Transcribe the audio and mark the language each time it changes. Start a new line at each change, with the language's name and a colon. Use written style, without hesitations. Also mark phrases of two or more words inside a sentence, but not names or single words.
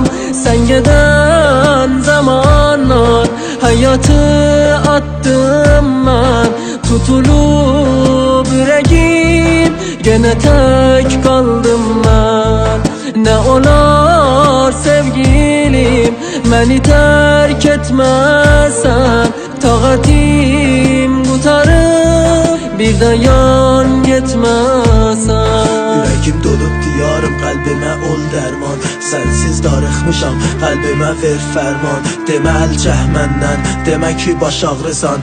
Turkish: Sen giden zamanlar hayatı attım ben, tutulup yüreğim gene tek kaldım ben. Ne olar sevgilim beni terk etmesen,
Azerbaijani: taqatim qutarıb bir dayan getməsən. Ürəyim dolub diyarım, qəlbimə ol dərman. Sənsiz darıxmışam, qəlbimə ver fərman. Demə əl cəh məndən, demə ki baş ağrısan.